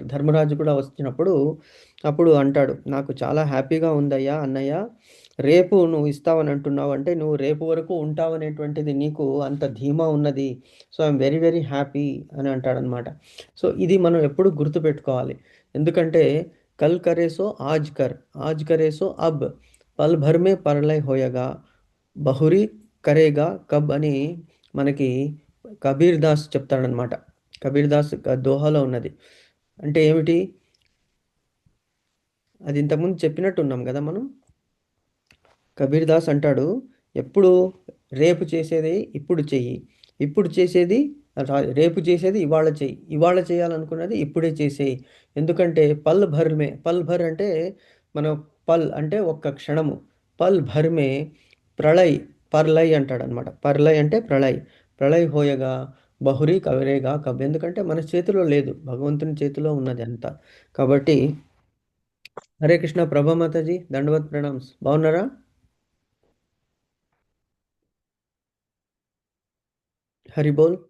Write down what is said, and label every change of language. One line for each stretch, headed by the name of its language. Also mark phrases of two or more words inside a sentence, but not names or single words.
Telugu: ధర్మరాజు కూడా వచ్చినప్పుడు అప్పుడు అంటాడు, "నాకు చాలా హ్యాపీగా ఉందయ్యా అన్నయ్య. రేపు నువ్వు ఇస్తావని అంటున్నావు. అంటే నువ్వు రేపు వరకు ఉంటావనేటువంటిది నీకు అంత ధీమా ఉన్నది. సో,
English: I am very very happy"
Telugu: అని అంటాడనమాట. సో, ఇది మనం ఎప్పుడు గుర్తుపెట్టుకోవాలి. ఎందుకంటే
Hindi: कल करे सो आज कर, आज करे सो अब, पल भर में परलय होयगा, बहुरि करेगा कब
Telugu: అని మనకి కబీర్ దాస్ చెప్తాడనమాట. కబీర్ దాస్ దోహాలో ఉన్నది. అంటే ఏమిటి? అది ఇంతకుముందు చెప్పినట్టున్నాం గదా మనం. కబీర్ దాస్ అంటాడు, ఎప్పుడు రేపు చేసేది ఇప్పుడు చెయ్యి. ఇప్పుడు చేసేది రేపు చేసేది ఇవాళ చెయ్యి. ఇవాళ చేయాలనుకున్నది ఇప్పుడే చేసేయి. ఎందుకంటే
Hindi: पल भर
Telugu: అంటే మన అంటే ఒక్క క్షణము.
Hindi: पल भर में प्रलय, परलय అంటాడనమాట. పర్లయ్ అంటే प्रलय। प्रलय होयगा बहुरि कवरेगा कब.
Telugu: ఎందుకంటే మన చేతిలో లేదు. భగవంతుని చేతిలో ఉన్నది అంతా. కాబట్టి హరే కృష్ణ ప్రభామాతాజీ, దండవత్ ప్రణామ్స్. బాగున్నారా? హరి బోల్.